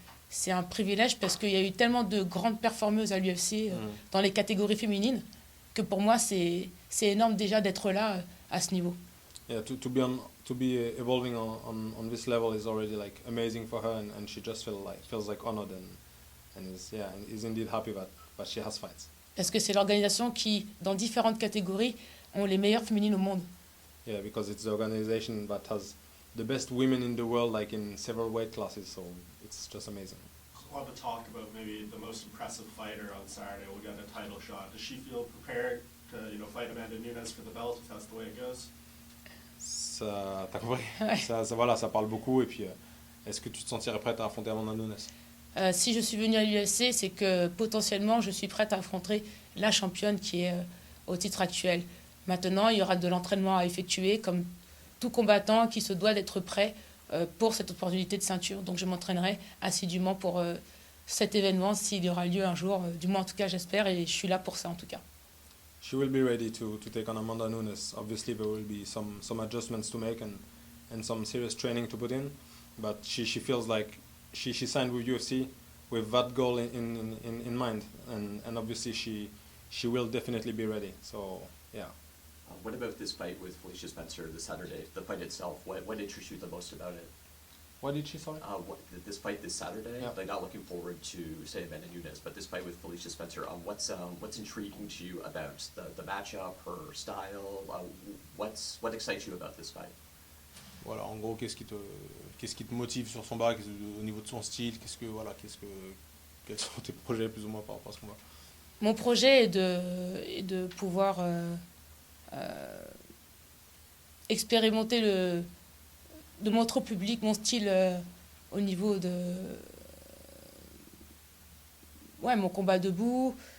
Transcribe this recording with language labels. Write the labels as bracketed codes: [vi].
[fr] c'est un privilège parce qu'il y a eu tellement de grandes performeuses à l'UFC dans les catégories féminines que pour moi, c'est énorme déjà d'être là à ce niveau. [en] Yeah, to be evolving on this level is already like amazing for her, and she just feels like honored and is indeed happy that she has fights. [fr] Parce que c'est l'organisation qui, dans différentes catégories, ont les meilleures féminines au monde. [en] Yeah, because it's the organization that has the best women in the world, like in several weight classes. So it's just amazing. We'll have a talk about maybe the most impressive fighter on Saturday. We'll get a title shot. Does she feel prepared to, fight Amanda Nunes for the belt if that's the way it goes? [fr] Ça, t'as compris? Ouais. Voilà, ça parle beaucoup. Et puis, est-ce que tu te sentirais prête à affronter Amanda Nunes? Si je suis venue à l'UFC, c'est que potentiellement, je suis prête à affronter la championne qui est au titre actuel. Maintenant, il y aura de l'entraînement à effectuer, comme tout combattant qui se doit d'être prêt pour cette opportunité de ceinture. Donc, je m'entraînerai assidûment pour cet événement, s'il y aura lieu un jour. Du moins, en tout cas, j'espère, et je suis là pour ça, en tout cas. [en] She will be ready to take on Amanda Nunes. Obviously, there will be some adjustments to make and some serious training to put in. But she feels like she signed with UFC with that goal in mind. And obviously, she will definitely be ready. So, yeah. What about this fight with Felicia Spencer this Saturday? The fight itself, what interests you the most about it? What did she say? This fight this Saturday, Yeah. like not looking forward to, say, Amanda Nunes, but this fight with Felicia Spencer, what's intriguing to you about the matchup, her style? What excites you about this fight? [fr] Voilà, en gros, qu'est-ce qui te motive sur son bas, au niveau de son style, quels sont tes projets plus ou moins par rapport à ce combat? Mon projet est de pouvoir expérimenter de montrer au public mon style au niveau de mon combat debout.